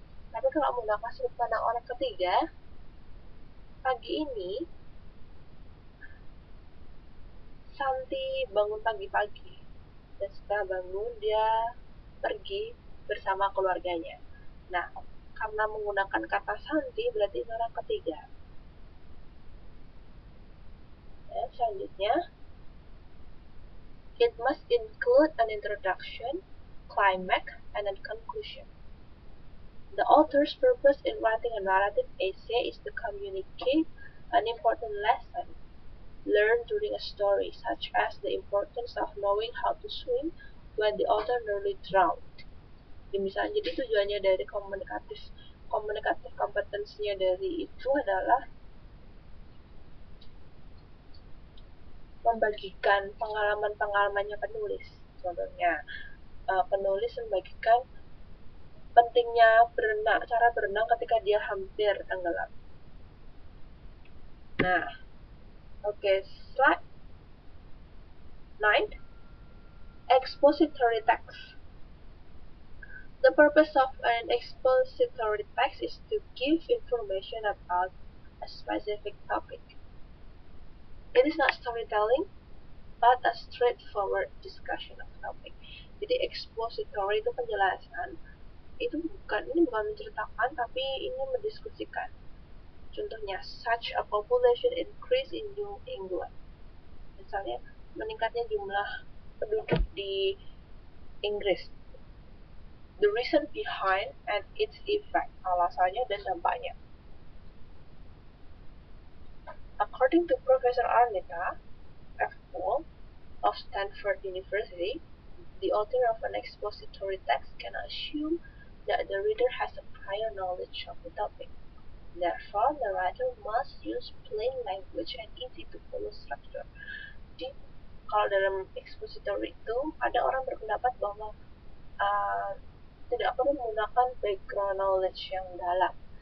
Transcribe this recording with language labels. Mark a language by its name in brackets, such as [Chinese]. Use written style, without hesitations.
[Indonesian] Tapi kalau menggunakan sudut pandang orang ketiga, pagi ini Santi bangun pagi-pagi. Dan setelah bangun, dia pergi bersama keluarganya. Nah, karena menggunakan kata Santi berarti orang ketiga. Ya, selanjutnya, [English] it must include an introduction, climax, and a conclusion. The author's purpose in writing a narrative essay is to communicate an important lesson learned during a story, such as the importance of knowing how to swim when the author nearly drowned. [Indonesian] Misalnya, jadi tujuannya dari komunikatif kompetensinya dari itu adalah membagikan pengalaman-pengalamannya penulis. Contohnya, penulis membagikan pentingnya cara berenang ketika dia hampir tenggelam. Nah, oke, slide 9. [English] Expository text. The purpose of an expository text is to give information about a specific topic. It is not storytelling, but a straightforward discussion of topic. [Indonesian] Jadi expository itu penjelasan. Ini bukan menceritakan, tapi ini mendiskusikan. Contohnya, [English] such a population increase in New England. [Indonesian] Misalnya, meningkatnya jumlah penduduk di Inggris. [English] The reason behind and its effect, [Indonesian] alasannya dan dampaknya. [English] According to Professor Arnetta F. Paul of Stanford University, the author of an expository text can assume that the reader has a prior knowledge of the topic. Therefore, the writer must use plain language and easy to follow structure. [Indonesian] Jadi, kalau dalam expository itu, ada orang berpendapat bahwa tidak perlu menggunakan [English] background knowledge [Indonesian] yang dalam.